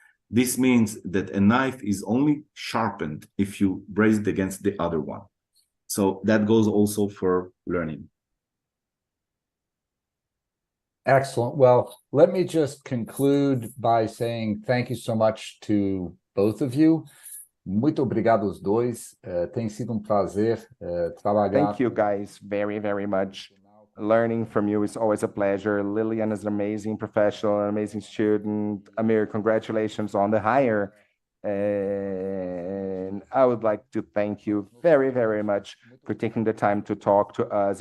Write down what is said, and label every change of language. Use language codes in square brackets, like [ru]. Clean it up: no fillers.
[en] This means that a knife is only sharpened if you brace it against the other one. So that goes also for learning. Excellent. Well, let me just conclude by saying thank you so much to both of you. [pt] Muito obrigado aos dois. Tem sido prazer trabalhar. [en] Thank you guys very much. Learning from you is always a pleasure. Lilian is an amazing professional, an amazing student. Amir, congratulations on the hire. And I would like to thank you very much for taking the time to talk to us.